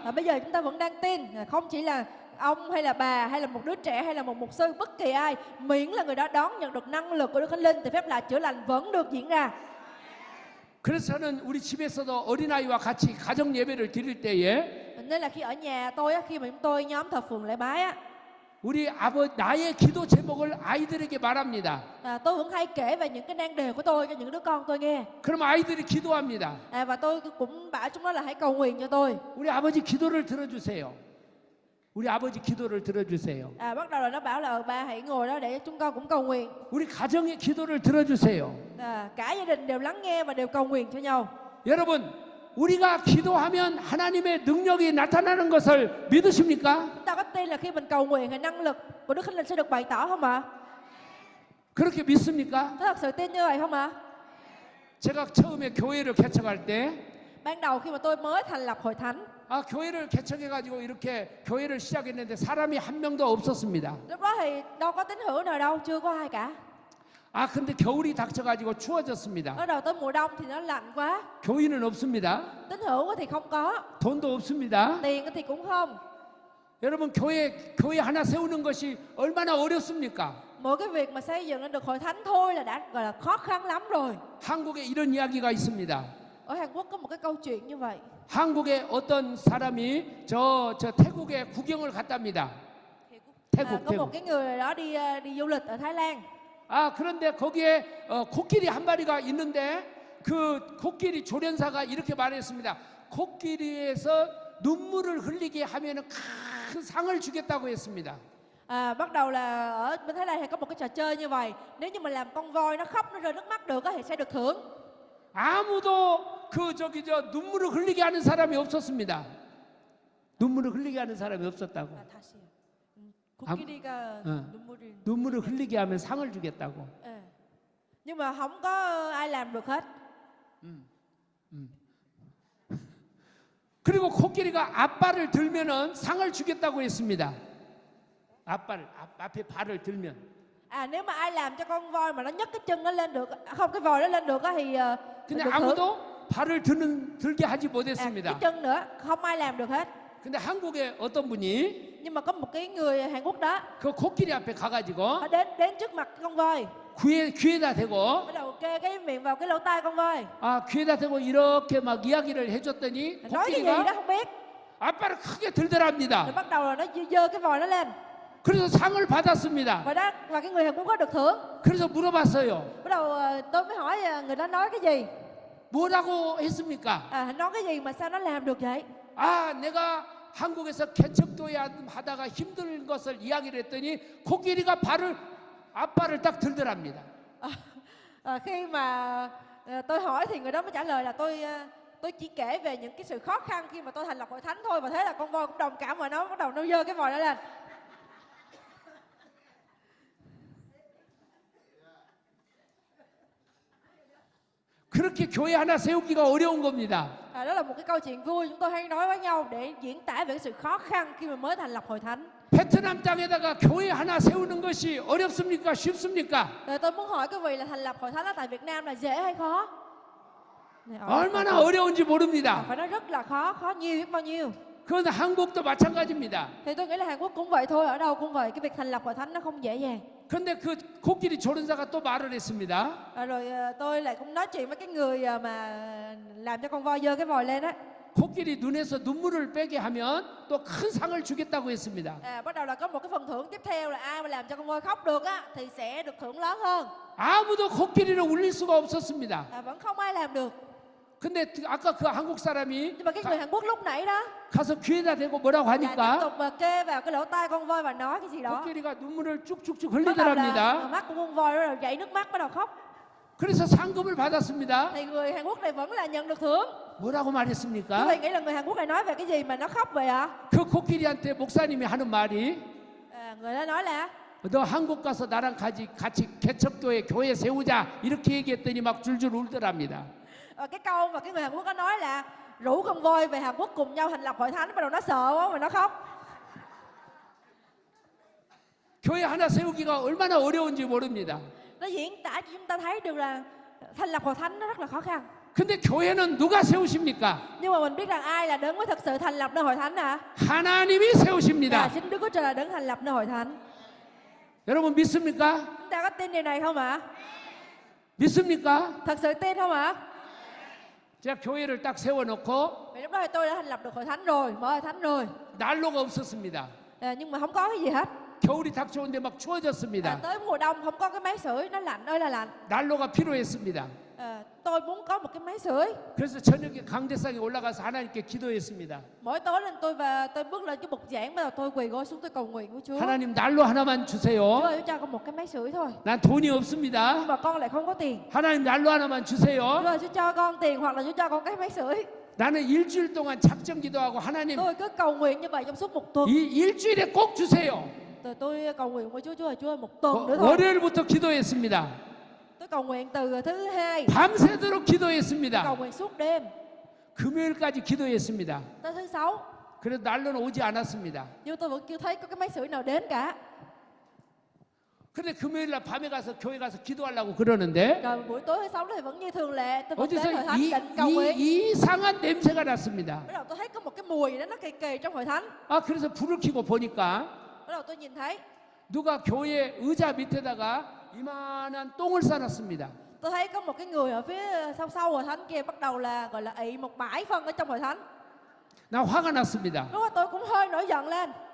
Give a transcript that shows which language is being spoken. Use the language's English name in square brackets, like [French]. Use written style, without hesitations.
[Vietnamese] Bây giờ chúng ta vẫn đang tin, không chỉ là ông hay là bà hay là một đứa trẻ hay là một mục sư, bất kỳ ai, miễn là người đó đón nhận được năng lực của Đức Thánh Linh thì phép lạ chữa lành vẫn được diễn ra. [Korean] 그래서 저는 우리 집에서도 어린아이와 같이 가정 예배를 드릴 때에 [Vietnamese] Nên là khi ở nhà tôi á, khi mà chúng tôi nhóm thờ phượng lễ bái á, [Korean] 우리 나의 기도 제목을 아이들에게 말합니다. [Vietnamese] tôi vẫn hay kể về những cái nan đề của tôi cho những đứa con tôi nghe. [Korean] 그럼 아이들이 기도합니다. [Vietnamese] Và tôi cũng bảo chúng nó là hãy cầu nguyện cho tôi. [Korean] 우리 아버지 기도를 들어주세요. 우리 아버지 기도를 들어주세요. [Vietnamese] Bắt đầu là nó bảo là ba hãy ngồi đó để chúng con cũng cầu nguyện. [Korean] 우리 가정의 기도를 들어주세요. [Vietnamese] Cả gia đình đều lắng nghe và đều cầu nguyện cho nhau. [Korean] 여러분, 우리가 기도하면 하나님의 능력이 나타나는 것을 믿으십니까? [Vietnamese] Chúng ta có tin là khi mình cầu nguyện thì năng lực của Đức Thánh Linh sẽ được bày tỏ không ạ? [Korean] 그렇게 믿습니까? [Vietnamese] Có thật sự tin như vậy không ạ? [Korean] 제가 처음에 교회를 개척할 때 [Vietnamese] Ban đầu khi mà tôi mới thành lập hội thánh, [Korean] 교회를 개척해가지고 이렇게 교회를 시작했는데 사람이 한 명도 없었습니다. [Vietnamese] lúc đó thì đâu có tín hữu nào đâu, chưa có ai cả. [Korean] 근데 겨울이 닥쳐가지고 추워졌습니다. [Vietnamese] Bắt đầu tới mùa đông thì nó lạnh quá, [Korean] 교인은 없습니다. [Vietnamese] tín hữu thì không có, [Korean] 돈도 없습니다. [Vietnamese] tiền thì cũng không. [Korean] 여러분 교회 하나 세우는 것이 얼마나 어렵습니까? [Vietnamese] Mỗi cái việc mà xây dựng lên được hội thánh thôi là đã gọi là khó khăn lắm rồi. [Korean] 한국에 이런 이야기가 있습니다. [Vietnamese] Ở Hàn Quốc có một cái câu chuyện như vậy. [Korean] 한국에 어떤 사람이 저 태국에 구경을 갔답니다. 태국. [Vietnamese] Có một cái người đó đi du lịch ở Thái Lan. [Korean] 그런데 거기에 코끼리 한 마리가 있는데 그 코끼리 조련사가 이렇게 말했습니다. 코끼리에서 눈물을 흘리게 하면은 큰 상을 주겠다고 했습니다. [Vietnamese] Bắt đầu là ở bên Thái Lan thì có một cái trò chơi như vậy. Nếu như mình làm con voi nó khóc, nó rơi nước mắt được thì sẽ được thưởng. [Korean] 아무도 눈물을 흘리게 하는 사람이 없었습니다. 눈물을 흘리게 하는 사람이 없었다고. 코끼리가 눈물을 흘리게 하면 상을 주겠다고. [Vietnamese] Nhưng mà không có ai làm được hết. [Korean] 그리고 코끼리가 앞발을 들면은 상을 주겠다고 했습니다. 앞에 발을 들면. [Vietnamese] Nếu mà ai làm cho con voi mà nó nhấc cái chân nó lên được, không cái voi nó lên được thì [Korean] 근데 [Vietnamese] được thưởng. [Korean] 아무도 발을 들게 하지 못했습니다. [Vietnamese] Cái chân nữa, không ai làm được hết. [Korean] 근데 한국에 어떤 분이 [Vietnamese] Nhưng mà có một cái người Hàn Quốc đó, [Korean] 그 코끼리 앞에 가가지고 [Vietnamese] họ đến trước mặt con voi, [Korean] 귀에다 대고 [Vietnamese] bắt đầu kê cái miệng vào cái lỗ tai con voi. [Korean] 귀에다 대고 이렇게 막 이야기를 해줬더니 [Vietnamese] Nói cái gì đó [Korean] 코끼리가 [Vietnamese] không biết. [Korean] 앞발을 크게 들더랍니다. [Vietnamese] Rồi bắt đầu là nó giơ cái vòi nó lên. [Korean] 그래서 상을 받았습니다. [Vietnamese] và cái người Hàn Quốc có được thưởng. [Korean] 그래서 물어봤어요. [Vietnamese] Bắt đầu tôi mới hỏi người đó nói cái gì. [Korean] 뭐라고 했습니까? [Vietnamese] Nói cái gì mà sao nó làm được vậy? [Korean] 아, 내가 한국에서 개척도에 하다가 힘든 것을 이야기를 했더니 코끼리가 앞발을 딱 들더랍니다. [Vietnamese] Khi mà tôi hỏi thì người đó mới trả lời là tôi chỉ kể về những cái sự khó khăn khi mà tôi thành lập hội thánh thôi, và thế là con voi cũng đồng cảm và nó bắt đầu nó giơ cái vòi đó lên. [Korean] 그렇게 교회 하나 세우기가 어려운 겁니다. [Vietnamese] Đó là một cái câu chuyện vui chúng tôi hay nói với nhau để diễn tả về cái sự khó khăn khi mà mới thành lập hội thánh. [Korean] 베트남 땅에다가 교회 하나 세우는 것이 어렵습니까? 쉽습니까? [Vietnamese] Rồi tôi muốn hỏi quý vị là thành lập hội thánh ở tại Việt Nam là dễ hay khó? [Korean] 얼마나 어려운지 모릅니다. [Vietnamese] Phải nói rất là khó, khó nhiều biết bao nhiêu. [Korean] 그건 한국도 마찬가지입니다. [Vietnamese] Thì tôi nghĩ là Hàn Quốc cũng vậy thôi, ở đâu cũng vậy, cái việc thành lập hội thánh nó không dễ dàng. [Korean] 그런데 그 코끼리 조련사가 또 말을 했습니다. [Vietnamese] Rồi tôi lại cũng nói chuyện với cái người mà làm cho con voi giơ cái vòi lên á. [Korean] 코끼리 눈에서 눈물을 빼게 하면 또 큰 상을 주겠다고 했습니다. [Vietnamese] Bắt đầu là có một cái phần thưởng tiếp theo là ai mà làm cho con voi khóc được á thì sẽ được thưởng lớn hơn. [Korean] 아무도 코끼리를 울릴 수가 없었습니다. [Vietnamese] Vẫn không ai làm được. [Korean] 근데 아까 그 한국 사람이 [Vietnamese] Nhưng mà cái người Hàn Quốc lúc nãy đó [Korean] 가서 귀에다 대고 뭐라고 [Vietnamese] tiếp [Korean] 하니까 [Vietnamese] tục mà kê vào cái lỗ tai con voi và nói cái gì đó. [Korean] 코끼리가 눈물을 쭉쭉쭉 [Vietnamese] Bắt đầu là [Korean] 흘리더랍니다. [Vietnamese] mắt của con voi rồi chảy nước mắt bắt đầu khóc. [Korean] 그래서 상금을 받았습니다. [Vietnamese] Thì người Hàn Quốc này vẫn là nhận được thưởng. [Korean] 뭐라고 [Vietnamese] Quý [Korean] 말했습니까? [Vietnamese] vị nghĩ là người Hàn Quốc này nói về cái gì mà nó khóc vậy ạ? [Korean] 그 코끼리한테 목사님이 하는 말이 [Vietnamese] Người đó nói là [Korean] 너 한국 가서 나랑 같이 개척교회 교회 세우자 이렇게 얘기했더니 막 줄줄 울더랍니다. [Vietnamese] cái câu mà cái người Hàn Quốc đó nói là rủ con voi về Hàn Quốc cùng nhau thành lập hội thánh, bắt đầu nó sợ quá mà nó khóc. [Korean] 교회 하나 세우기가 얼마나 어려운지 모릅니다. [Vietnamese] Nó diễn tả cho chúng ta thấy được là thành lập hội thánh nó rất là khó khăn. [Korean] 근데 교회는 누가 세우십니까? [Vietnamese] Nhưng mà mình biết rằng ai là đấng mới thực sự thành lập nơi hội thánh à? [Korean] 하나님이 세우십니다. [Vietnamese] Chính Đức Chúa Trời là đấng thành lập nơi hội thánh. [Korean] 여러분 믿습니까? [Vietnamese] Chúng ta có tin điều này không ạ? [Korean] 믿습니까? [Vietnamese] Thật sự tin không ạ? [Korean] 제가 교회를 딱 세워놓고 [Vietnamese] Vì lúc đó thì tôi đã thành lập được hội thánh rồi, mở hội thánh rồi. [Korean] 난로가 없었습니다. [Vietnamese] Nhưng mà không có cái gì hết. [Korean] 겨울이 닥쳐오는데 막 추워졌습니다. [Vietnamese] Tới mùa đông không có cái máy sưởi, nó lạnh ơi là lạnh. [Korean] 난로가 필요했습니다. [Vietnamese] Tôi muốn có một cái máy sưởi. [Korean] 그래서 저녁에 강대상에 올라가서 하나님께 기도했습니다. [Vietnamese] Mỗi tối lên tôi bước lên cái bục giảng, bắt đầu tôi quỳ gối xuống tôi cầu nguyện với Chúa. [Korean] 하나님 난로 하나만 [Vietnamese] Chúa [Korean] 주세요. [Vietnamese] ơi, cho con một cái máy sưởi thôi. [Korean] 난 돈이 없습니다. [Vietnamese] Nhưng mà con lại không có tiền. [Korean] 하나님 난로 하나만 [Vietnamese] Chúa [Korean] 주세요. [Vietnamese] ơi, Chúa cho con tiền hoặc là Chúa cho con cái máy sưởi. [Korean] 나는 일주일 동안 작정 기도하고 하나님 [Vietnamese] Tôi cứ cầu nguyện như vậy trong suốt một tuần. [Korean] 이 일주일에 꼭 주세요. [Vietnamese] Tôi cầu nguyện với Chúa ơi, Chúa ơi, một tuần nữa thôi. [Korean] 월요일부터 기도했습니다. [Vietnamese] Tôi cầu nguyện từ thứ hai. [Korean] 밤새도록 [Vietnamese] Cầu [Korean] 기도했습니다. [Vietnamese] nguyện suốt đêm. [Korean] 금요일까지 기도했습니다. [Vietnamese] Tới thứ sáu. [Korean] 그래도 난로는 오지 않았습니다. [Vietnamese] Nhưng tôi vẫn chưa thấy có cái máy sưởi nào đến cả. [Korean] 근데 금요일날 밤에 가서 교회 가서 기도하려고 그러는데 [Vietnamese] Rồi buổi tối thứ sáu thì vẫn như thường lệ, tôi vẫn đến hội [Korean] 어디서 [Vietnamese] thánh định cầu nguyện. [Korean] 이상한 냄새가 났습니다. [Vietnamese] Bắt đầu tôi thấy có một cái mùi gì đó nó kỳ kỳ trong hội thánh. [Korean] 아 그래서 불을 켜고 보니까 [Vietnamese] Bắt đầu tôi nhìn thấy, [Korean] 누가 교회 의자 밑에다가 이만한 똥을 싸놨습니다. [Vietnamese] tôi thấy có một cái người ở phía sau hội thánh kia bắt đầu là gọi là ị một bãi phân ở trong hội thánh. [Korean] 나 화가 났습니다. [Vietnamese] Lúc đó tôi cũng hơi nổi giận lên.